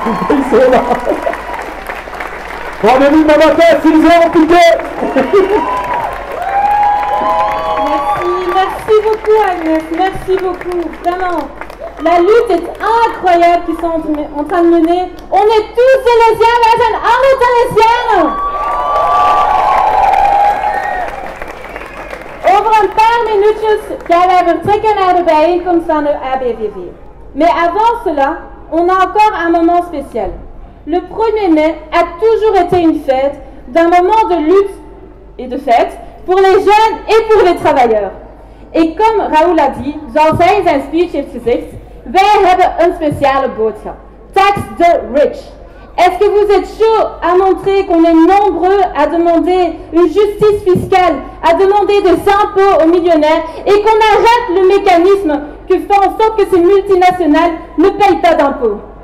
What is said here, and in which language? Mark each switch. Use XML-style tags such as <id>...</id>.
<fr>Ils sont là. Rendez-vous demain matin, 6h au piquet. Merci beaucoup Agnès, merci beaucoup, vraiment. La lutte est incroyable qu'ils sont en train de mener. On est tous Silesianen,</fr> <nl>wij zijn alle Silesianen. Over een paar minuutjes gaan wij vertrekken naar de bijeenkomst van de ABVV.</nl> <fr>Mais avant cela, on a encore un moment spécial. Le 1er mai a toujours été une fête, d'un moment de lutte et de fête pour les jeunes et pour les travailleurs. Et comme Raoul a dit,</fr> <nl>zoals hij in zijn speech heeft gezegd, wij hebben een speciale boodschap.</nl> <en>Tax the rich.</en> <fr>Est-ce que vous êtes chaud à montrer qu'on est nombreux à demander une justice fiscale, à demander des impôts aux millionnaires et qu'on arrête le mécanisme qui fait en sorte que ces multinationales ne payent pas d'impôts?</fr>